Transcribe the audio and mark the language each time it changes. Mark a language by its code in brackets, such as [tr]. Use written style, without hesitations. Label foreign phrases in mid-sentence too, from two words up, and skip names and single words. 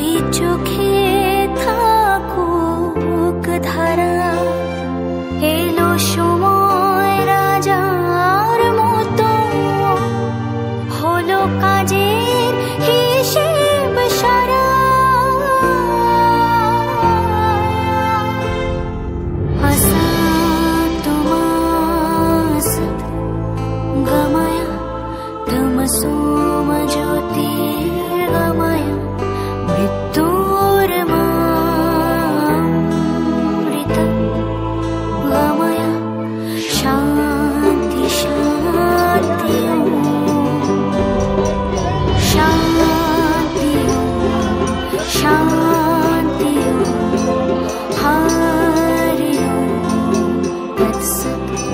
[bn] চোখে থাকুক ধারা, এলো সময় রাজার মতো, হলো কাজের হিসেব সারা। [sa] गमय तमसोम ज्योतिर्गमय मृत्युर्मामृतं गमय शान्ति शान्ति शान्ति शान्ति हरि ओम तत्सत्।